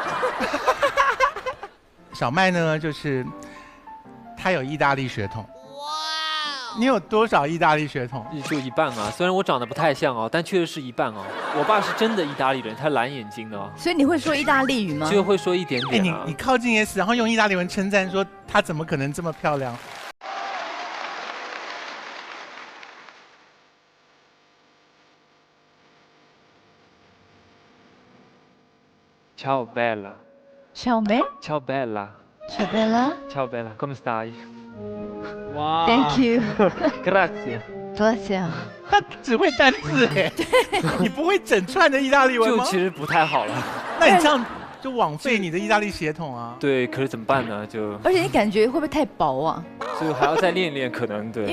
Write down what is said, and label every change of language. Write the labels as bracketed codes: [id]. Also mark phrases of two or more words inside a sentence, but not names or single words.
[zh] 小麦呢，就是他有意大利血统。哇！你有多少意大利血统？就一半啊，虽然我长得不太像哦，但确实是一半哦。我爸是真的意大利人，他蓝眼睛的哦。所以你会说意大利语吗？就会说一点点啊。你靠近 S， 然后用意大利文称赞说她怎么可能这么漂亮？ [it] Ciao bella. Ciao me. Ciao bella. Ciao bella. Ciao bella. Come stai? [zh] 哇 [en] Thank you. [it] Grazie. Grazie. [zh] 他只会单字哎，你不会整串的意大利文吗？就其实不太好了。那你这样就枉费你的意大利血统啊。对，可是怎么办呢？就而且你感觉会不会太薄啊？就还要再练练，可能对。